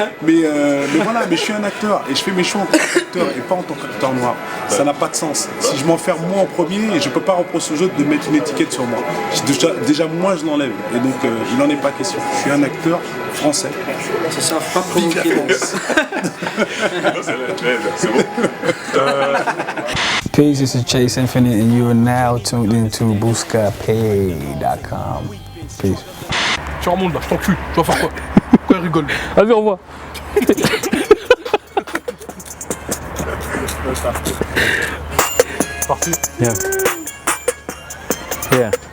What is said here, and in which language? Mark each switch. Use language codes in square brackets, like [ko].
[fr] Mais voilà, mais je suis un acteur et je fais mes choix en tant qu'acteur et pas en tant qu'acteur noir. Ça n'a pas de sens. Si je m'enferme moi en premier, je ne peux pas reprocher aux autres de mettre une étiquette sur moi. Déjà moi, je l'enlève. Et donc, il n'en est pas question. Je suis un acteur français. Ça ne sert pas provoquer. C'est bon. [en] Peace, this is Chase Infinite, and you are now tuned into boostkapay.com. Peace. [fr] Tu remontes là, je t'encule. Tu vas faire quoi? Pourquoi elle rigole? Vas-y, au revoir. Parti. Yeah. Yeah.